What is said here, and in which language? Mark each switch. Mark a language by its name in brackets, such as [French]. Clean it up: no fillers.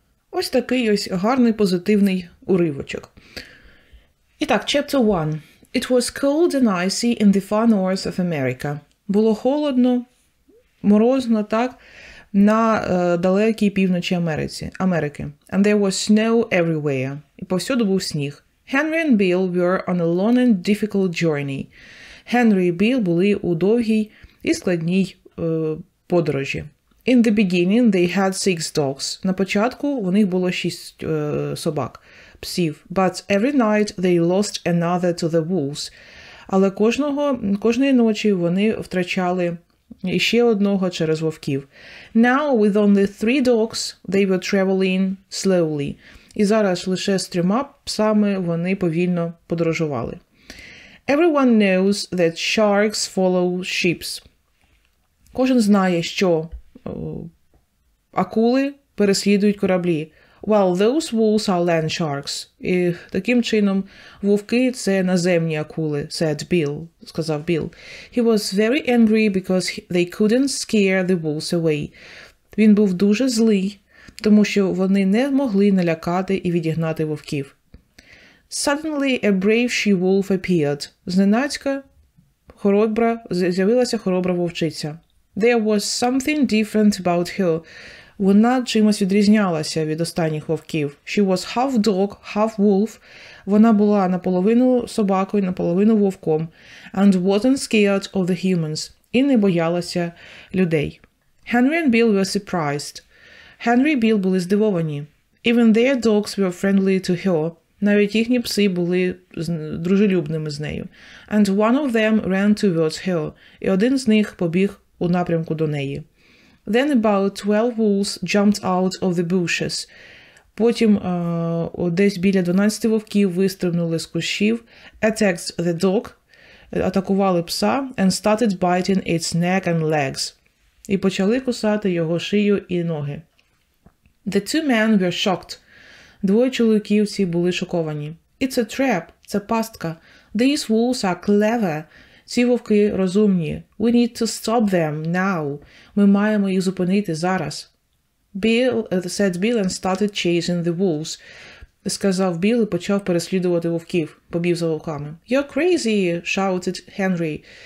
[Ukrainian] Ось такий ось гарний позитивний уривочок. І так, [English] chapter 1. It was cold and icy in the far north of America. [Ukrainian] Було холодно, морозно, так, на далекій півночі Америки. [English] And there was snow everywhere. [Ukrainian] І повсюду був сніг. [English] Henry and Bill were on a long and difficult journey. [Ukrainian] Генрі і Білл були у довгій і складній подорожі. [English] In the beginning they had 6 dogs. [Ukrainian] На початку у них було 6 собак, псів. [English] But every night they lost another to the wolves. [Ukrainian] Але кожної ночі вони втрачали іще одного через вовків. [English] Now with only 3 dogs they were traveling slowly. [Ukrainian] І зараз лише з 3 псами вони повільно подорожували. [English] Everyone knows that sharks follow ships. [Ukrainian] Кожен знає, що акули переслідують кораблі. [English] Well, those wolves are land sharks. [Ukrainian] І таким чином вовки – це наземні акули, [English] said Bill, [Ukrainian] сказав Білл. [English] He was very angry because they couldn't scare the wolves away. [Ukrainian] Він був дуже злий, тому що вони не могли налякати і відігнати вовків. [English] Suddenly a brave she-wolf appeared. [Ukrainian] Зненацька з'явилася хоробра вовчиця. [English] There was something different about her. [Ukrainian] Вона чимось відрізнялася від останніх вовків. [English] She was half dog, half wolf. [Ukrainian] Вона була наполовину собакою, наполовину вовком. [English] And wasn't scared of the humans. [Ukrainian] І не боялася людей. [English] Henry and Bill were surprised. [Ukrainian] Henry і Білл були здивовані. [English] Even their dogs were friendly to her. [Ukrainian] Навіть їхні пси були дружелюбними з нею. [English] And one of them ran towards her. [Ukrainian] І один з них побіг у напрямку до неї. [English] Then about 12 wolves jumped out of the bushes. [Ukrainian] Потім десь біля 12 вовків вистрибнули з кущів, [English] attacked the dog, [Ukrainian] атакували пса, [English] and started biting its neck and legs. [Ukrainian] І почали кусати його шию і ноги. [English] The 2 men were shocked. [Ukrainian] 2 чоловіків ці були шоковані. [English] It's a trap. [Ukrainian] Це пастка. [English] These wolves are clever. [Ukrainian] Ці вовки розумні. [English] We need to stop them now. [Ukrainian] Ми маємо їх зупинити зараз. [English] Said Bill and started chasing the wolves. [Ukrainian] Сказав Білл і почав переслідувати вовків. Побіг за вовками. [English] You're crazy, shouted Henry.